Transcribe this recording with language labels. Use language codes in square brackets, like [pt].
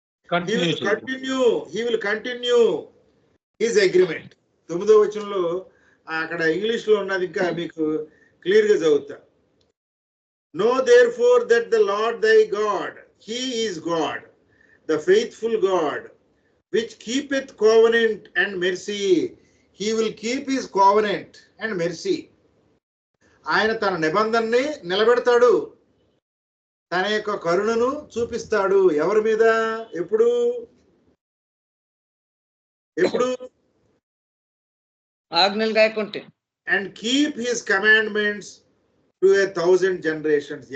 [en] He will continue his agreement. [te] 9వ వచనంలో అక్కడ English లో ఉన్నది, ఇంకా మీకు క్లియర్ గా చదువుతా. [en] Know therefore that the Lord thy God, he is God, the faithful God, which keepeth covenant and mercy. He will keep his covenant and mercy. [te] ఆయన తన నిబంధనని నిలబెడతాడు, తన యొక్క కరుణను చూపిస్తాడు. ఎవరి మీద? ఎప్పుడు? ఆజ్ఞలు గాయకుంటే. [en] And keep his commandments to 1000 generations.